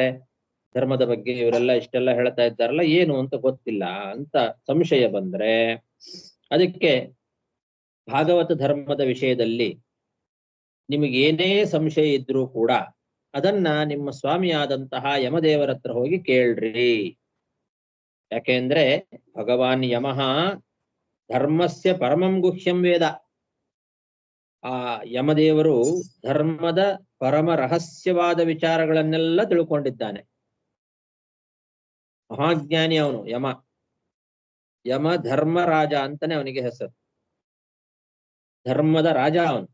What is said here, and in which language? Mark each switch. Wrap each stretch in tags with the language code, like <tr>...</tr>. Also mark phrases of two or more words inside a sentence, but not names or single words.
<kn>ಧರ್ಮದ ಬಗ್ಗೆ ಇವರೆಲ್ಲ ಇಷ್ಟೆಲ್ಲ ಹೇಳ್ತಾ ಇದ್ದಾರಲ್ಲ, ಏನು ಅಂತ ಗೊತ್ತಿಲ್ಲ ಅಂತ ಸಂಶಯ ಬಂದ್ರೆ, ಅದಕ್ಕೆ ಭಾಗವತ ಧರ್ಮದ ವಿಷಯದಲ್ಲಿ ನಿಮಗೆ ಏನೇ ಸಂಶಯ ಇದ್ರೂ ಕೂಡ ಅದನ್ನ ನಿಮ್ಮ ಸ್ವಾಮಿಯಾದಂತಹ ಯಮದೇವರ ಹತ್ರ ಹೋಗಿ ಕೇಳ್ರಿ.</kn> <sa>ಯಾಕೆಂದ್ರೆ ಭಗವಾನ್ ಯಮಃ ಧರ್ಮಸ್ಯ ಪರಮಂ ಗುಹ್ಯಂ ವೇದ.</sa> <kn>ಆ ಯಮದೇವರು ಧರ್ಮದ ಪರಮ ರಹಸ್ಯವಾದ ವಿಚಾರಗಳನ್ನೆಲ್ಲ ತಿಳ್ಕೊಂಡಿದ್ದಾನೆ. ಮಹಾಜ್ಞಾನಿ ಅವನು ಯಮ. ಯಮ ಧರ್ಮರಾಜ ಅಂತಾನೆ ಅವನಿಗೆ ಹೆಸರು. ಧರ್ಮದ ರಾಜ ಅವನು.</kn>